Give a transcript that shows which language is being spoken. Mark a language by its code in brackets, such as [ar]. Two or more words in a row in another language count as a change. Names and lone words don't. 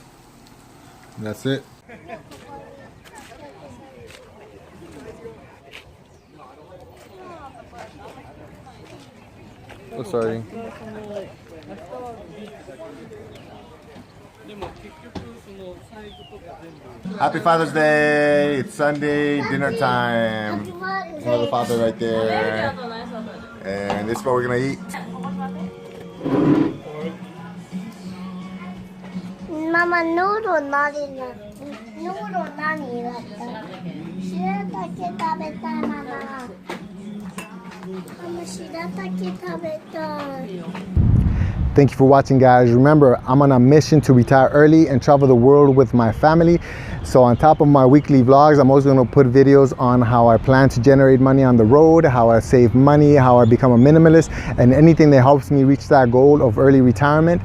[en] And that's it. Oh, sorry. Happy Father's Day! It's Sunday, dinner time. There's another father right there. And this is what we're gonna eat. [ja] ママ、ヌードル なんだ. ヌードル なんだった. Shiratake 食べたい Mama. Mama, shiratake 食べたい. [en] Thank you for watching, guys. Remember, I'm on a mission to retire early and travel the world with my family. So on top of my weekly vlogs, I'm also going to put videos on how I plan to generate money on the road, how I save money, how I become a minimalist, and anything that helps me reach that goal of early retirement.